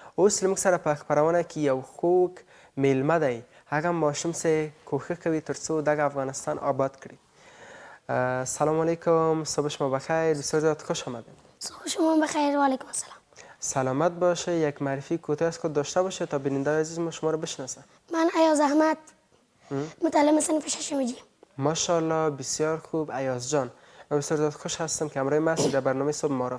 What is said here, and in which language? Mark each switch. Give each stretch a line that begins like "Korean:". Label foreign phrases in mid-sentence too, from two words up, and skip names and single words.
Pashto: اوس زموږ سره په خپرونه کې یو خوږ میلمه دی. هغه ماشوم چې کوښښ کوي تر څو دغه افغانستان آباد کړي.
Persian: سلام علیکم، صبح شما بخیر، بسیار زیاد خوش آمدید. صبح شما بخیر و علیکم السلام. سلامت باشه. یک معرفی کوتاه از خود داشته باشه تا بیننده عزیز ما شما رو بشناسه. من ایاز احمد، متعلم صنف ششم جیم. ماشاءالله، بسیار خوب ایاز جان. من بسیار زیاد خوش هستم که همراه ما هستید در برنامه صبح معارف.